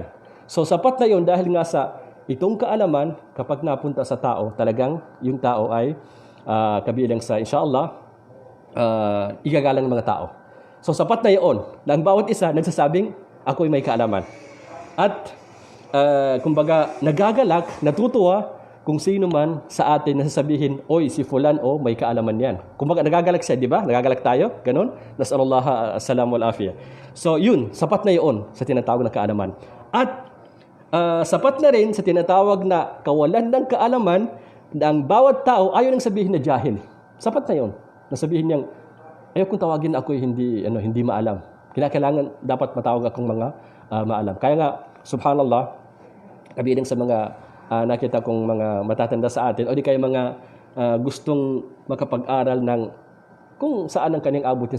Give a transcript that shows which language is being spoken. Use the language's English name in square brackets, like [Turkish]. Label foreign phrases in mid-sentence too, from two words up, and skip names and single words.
[Filipino] So, sapat na yun dahil nga sa itong kaalaman, kapag napunta sa tao, talagang yung tao ay kabilang sa, inshallah, igagalang ng mga tao. So, sapat na yun na ang bawat isa nagsasabing ako ay may kaalaman. At, kumbaga, nagagalak, natutuwa, kung sino man sa atin na sasabihin, oy, si fulan, may kaalaman yan. Kumbaga, nagagalak siya, di ba? Nagagalak tayo, ganun. [Arabic] نسأل الله السلام والعافية. [Filipino] So, yun, sapat na yun sa tinatawag na kaalaman. At, sapat na rin sa tinatawag na kawalan ng kaalaman na ang bawat tao ayaw nang sabihin na jahil. Sapat na yun. Nasabihin niyang, ayaw kong tawagin ako hindi maalam. Kailangan dapat matawag akong mga maalam. Kaya nga, subhanallah, kabilang sa mga nakita kong mga matatanda sa atin o di kaya mga gustong makapag-aral ng kung saan ang kanyang abutin.